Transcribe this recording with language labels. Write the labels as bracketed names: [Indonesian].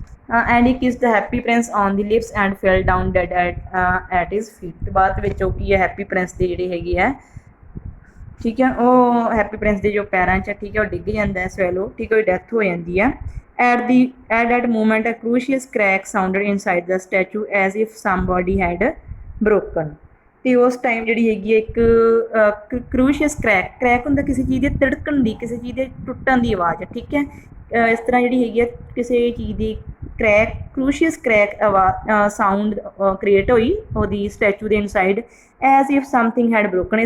[English] And he kiss the happy prince on the lips and fell down dead at his feet. [Punjabi] ਅਤੇ ਬਾਅਦ ਵਿੱਚ ਉਹ ਕੀ ਹੈ ਹੈਪੀ ਪ੍ਰਿੰਸ ਦੇ ਜਿਹੜੇ ਹੈਗੇ ਹੈ, ਠੀਕ ਹੈ, ਉਹ ਹੈਪੀ ਪ੍ਰਿੰਸ ਦੇ ਜੋ ਪੈਰਾਂ 'ਚ ਠੀਕ ਹੈ ਉਹ ਡਿੱਗ ਜਾਂਦਾ ਹੈ swallow। ਠੀਕ ਹੈ, ਉਹਦੀ ਡੈਥ ਹੋ ਜਾਂਦੀ ਹੈ। [English] At that moment a crucius crack sounded inside the statue as if somebody had broken। [Punjabi] ਅਤੇ ਉਸ ਟਾਈਮ ਜਿਹੜੀ ਹੈਗੀ ਹੈ ਇੱਕ crucius crack ਹੁੰਦਾ ਕਿਸੇ ਚੀਜ਼ ਦੇ ਤਿੜਕਣ ਦੀ, ਕਿਸੇ ਚੀਜ਼ ਦੇ ਟੁੱਟਣ ਦੀ ਆਵਾਜ਼। ਠੀਕ ਹੈ, ਇਸ ਤਰ੍ਹਾਂ ਜਿਹੜੀ ਹੈਗੀ ਹੈ ਕਿਸੇ ਚੀਜ਼ ਦੀ crucius crack ਸਾਊਂਡ ਕ੍ਰੀਏਟ ਹੋਈ ਉਹਦੀ ਸਟੈਚੂ ਦੇ inside [English] As if something had broken.